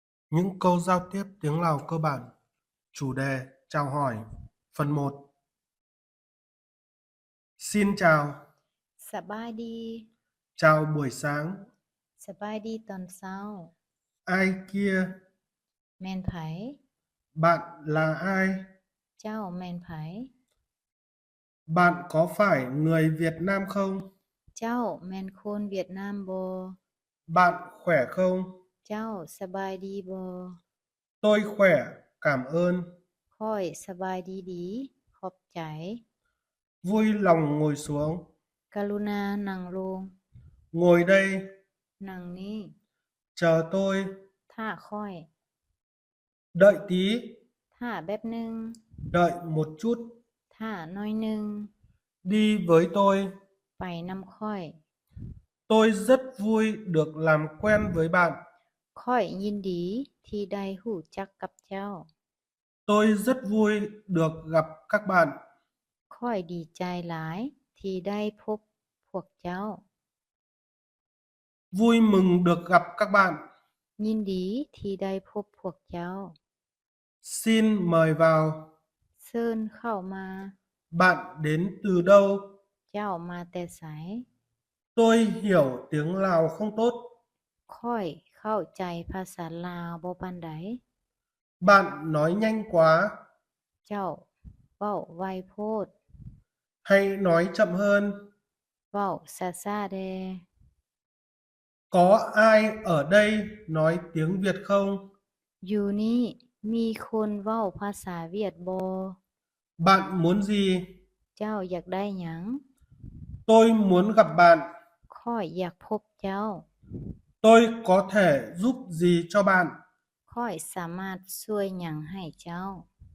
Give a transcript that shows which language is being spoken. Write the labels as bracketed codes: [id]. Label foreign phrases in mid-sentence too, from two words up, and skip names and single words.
[vi] Những câu giao tiếp tiếng Lào cơ bản. Chủ đề: chào hỏi. Phần 1. Xin chào, [lo] ສະບາຍດີ [vi] chào buổi sáng. [lo] ສະບາຍດີຕອນເຊົ້າ [vi] Ai kia, [lo] ແມ່ນໃຜ [vi] bạn là ai? [lo] ເຈົ້າແມ່ນໃຜ [vi] Bạn có phải người Việt Nam không? [lo] ເຈົ້າແມ່ນຄົນຫວຽດນາມບໍ່ [vi] Bạn khỏe không? [lo] ເຈົ້າສະບາຍດີບໍ່ [vi] Tôi khỏe, cảm ơn. [lo] ຂ້ອຍສະບາຍດີດີ ຂອບໃຈ [vi] Vui lòng ngồi xuống. [lo] ກະລຸນານັ່ງລົງ [vi] Ngồi đây, [lo] ນັ່ງນີ້ [vi] chờ tôi. [lo] ຖ້າຂ້ອຍ [vi] Đợi tí, [lo] ຖ້າແບບໜຶ່ງ [vi] đợi một chút. [lo] ຖ້ານ້ອຍໜຶ່ງ [vi] Đi với tôi. [lo] ໄປນຳຂ້ອຍ [vi] Tôi rất vui được làm quen với bạn. [lo] ຂ້ອຍຍິນດີທີ່ໄດ້ຮູ້ຈັກກັບເຈົ້າ [vi] Tôi rất vui được gặp các bạn. [lo] ຂ້ອຍດີໃຈຫຼາຍທີ່ໄດ້ພົບພວກເຈົ້າ [vi] Vui mừng được gặp các bạn. [lo] ຍິນດີທີ່ໄດ້ພົບພວກເຈົ້າ [vi] Xin mời vào. [lo] ເຊີນເຂົ້າມາ [vi] Bạn đến từ đâu? [lo] ເຈົ້າມາແຕ່ໃສ [vi] Tôi hiểu tiếng Lào không tốt. [lo] ຂ້ອຍເຂົ້າໃຈພາສາລາວບໍ່ປານໃດ [vi] Bạn nói nhanh quá. [lo] ເຈົ້າເວົ້າໄວໂພດ [vi] Hay nói chậm hơn. [lo] ເວົ້າຊ້າໆແດ່ [vi] Có ai ở đây nói tiếng Việt không? [lo] ຢູ່ນີ້ມີຄົນເວົ້າພາສາຫວຽດບໍ່ [vi] Bạn muốn gì? [lo] ເຈົ້າຢາກໄດ້ຫຍັງ [vi] Tôi muốn gặp bạn. [lo] ຂ້ອຍຢາກພົບເຈົ້າ [vi] Tôi có thể giúp gì cho bạn? [lo] ຂ້ອຍສາມາດຊ່ວຍຫຍັງໃຫ້ເຈົ້າ